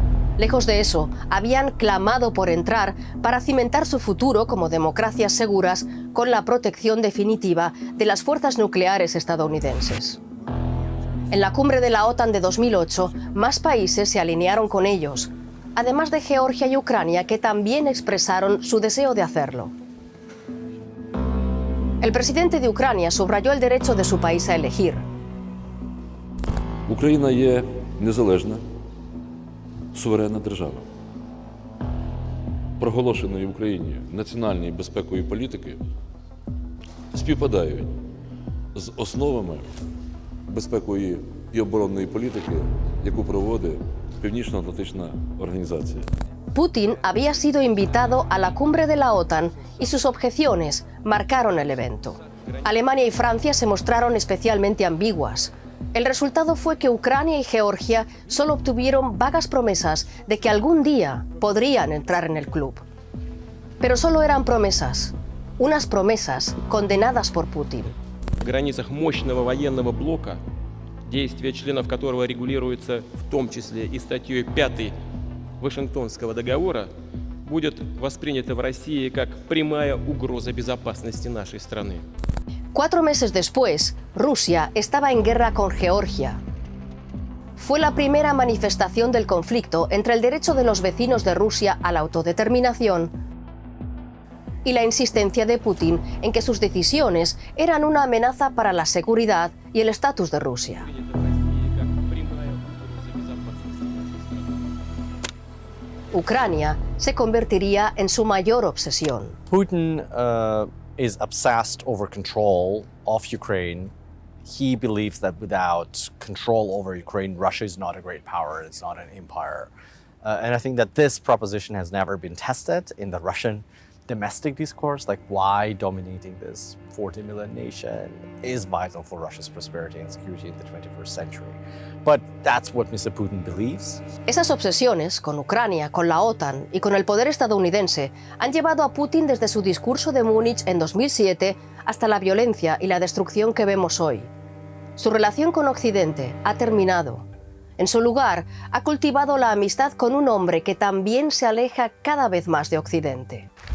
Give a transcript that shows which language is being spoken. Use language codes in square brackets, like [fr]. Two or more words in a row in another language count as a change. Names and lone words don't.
[es] Lejos de eso, habían clamado por entrar para cimentar su futuro como democracias seguras con la protección definitiva de las fuerzas nucleares estadounidenses. En la cumbre de la OTAN de 2008, más países se alinearon con ellos, además de Georgia y Ucrania, que también expresaron su deseo de hacerlo. El presidente de Ucrania subrayó el derecho de su país a elegir. [uk] Україна є незалежна, суверенна держава. Проголошені в Україні національні безпекові політики співпадають з основами безпекової і оборонної політики, яку проводить Північно-Атлантична організація. [es] Putin había sido invitado a la cumbre de la OTAN y sus objeciones marcaron el evento. Alemania y Francia se mostraron especialmente ambiguas. El resultado fue que Ucrania y Georgia solo obtuvieron vagas promesas de que algún día podrían entrar en el club. Pero solo eran promesas, unas promesas condenadas por Putin. [ru] В границах мощного военного блока, действия членов которого регулируются в том числе и статьей 5 Вашингтонского договора, будет воспринято в России как прямая угроза безопасности нашей страны. [es] 4 meses después, Rusia estaba en guerra con Georgia. Fue la primera manifestación del conflicto entre el derecho de los vecinos de Rusia a la autodeterminación y la insistencia de Putin en que sus decisiones eran una amenaza para la seguridad y el estatus de Rusia. Ucrania se convertiría en su mayor obsesión. [en] Putin is obsessed over control of Ukraine. He believes that without control over Ukraine, Russia is not a great power, it's not an empire. And I think that this proposition has never been tested in the Russian domestic discourse, like why dominating this 40 million nation is vital for Russia's prosperity and security in the 21st century. But that's what Mr. Putin believes. [es] Esas obsesiones con Ucrania, con la OTAN y con el poder estadounidense han llevado a Putin desde su discurso de Múnich en 2007 hasta la violencia y la destrucción que vemos hoy. Su relación con Occidente ha terminado. En su lugar, ha cultivado la amistad con un hombre que también se aleja cada vez más de Occidente.